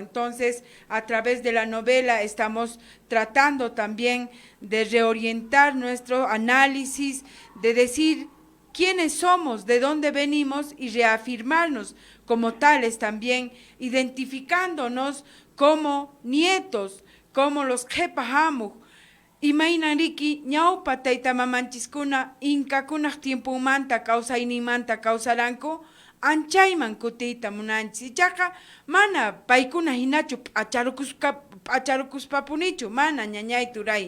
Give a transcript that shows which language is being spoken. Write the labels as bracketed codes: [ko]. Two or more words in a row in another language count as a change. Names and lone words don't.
[es] Entonces, a través de la novela estamos tratando también de reorientar nuestro análisis, de decir quiénes somos, de dónde venimos y reafirmarnos como tales también, identificándonos como nietos, como los Jepahamuj. [qu] Imaynariki ñawpa taytamamanchiskuna inkakunaq tiempumanta kawsayninmanta kawsaranku anchayman kutiyta munanchis. Ichaqa mana paykuna hinachu p'acharukuspapunichu, mana ñañay turay.